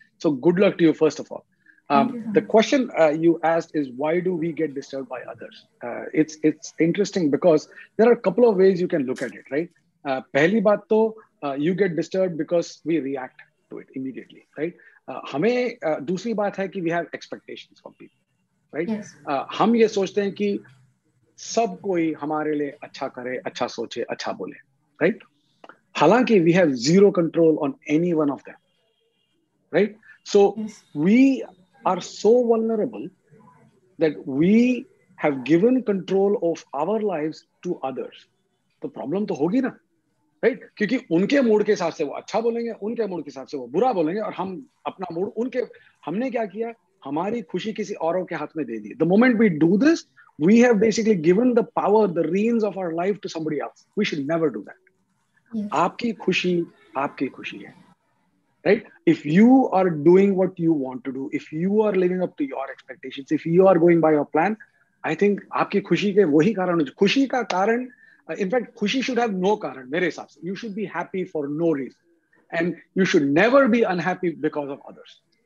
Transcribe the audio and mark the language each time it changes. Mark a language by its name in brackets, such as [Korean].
[English] So good luck to you, first of all. The question you asked is, why do we get disturbed by others? It's interesting because there are a couple of ways you can look at it, right? [Hindi] Pehli baat to, [English] you get disturbed because we react to it immediately, right? [Hindi] हमें दूसरी बात है कि [English] we have expectations from people, right? Yes. [Hindi] हम ये सोचते हैं कि सब कोई हमारे लिए अच्छा करे, अच्छा सोचे, अच्छा बोले, right? हालांकि [English] we have zero control on any one of them, right? So Yes. we are so vulnerable that we have given control of our lives to others. [Hindi] तो problem तो होगी ना, right? क्योंकि उनके मूड के हिसाब से वो अच्छा बोलेंगे, उनके मूड के हिसाब से वो बुरा बोलेंगे, और हम अपना मूड हमने क्या किया, हमारी खुशी किसी औरों के हाथ में दे दी. [English] The moment we do this, we have basically given the power, the reins of our life to somebody else. We should never do that. Yes. [Hindi] आपकी खुशी है, right? [English] If you are doing what you want to do, if you are living up to your expectations, if you are going by your plan, I think [Hindi] आपकी खुशी के वही कारण, खुशी का कारण, [English] in fact, खुशी should have no कारण [Hindi] मेरे हिसाब से. [English] You should be happy for no reason, and you should never be unhappy because of others.